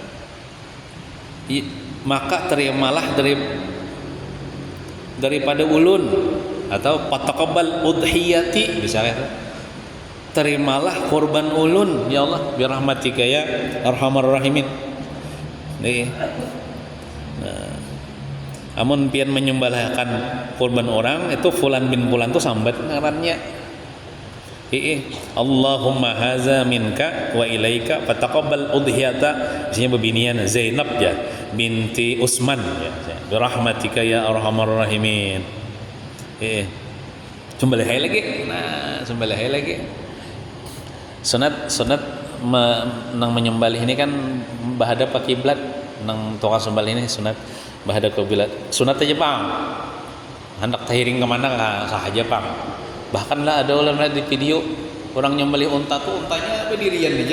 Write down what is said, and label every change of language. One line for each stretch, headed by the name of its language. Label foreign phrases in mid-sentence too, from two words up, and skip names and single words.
Banjar: Maka terimalah daripada ulun atau
Arabic: فتقبل أضحيتي
Banjar: misalnya terimalah korban ulun
Arabic: يا الله برحمتك يا أرحم الراحمين
Banjar: amun pian menyembelihkan korban orang itu Fulan bin Fulan itu sambat ngarannya
Arabic: اللهم هذا منك وإليك فتقبل أضحية
Banjar: isinya bebinian Zainab ya binti Utsman
Arabic: يا برحمتك يا أرحم الراحمين
Banjar: sembelih lagi sunat nang menyembelih ini kan bahadap ke kiblat nang tukang sembelih ini sunat bahadap ke kiblat sunat aja Bang hendak tahiring kemana sahaja Bang Bahkan lah ada orang lihat di video orang nyembelih unta tuh untanya berdirian aja.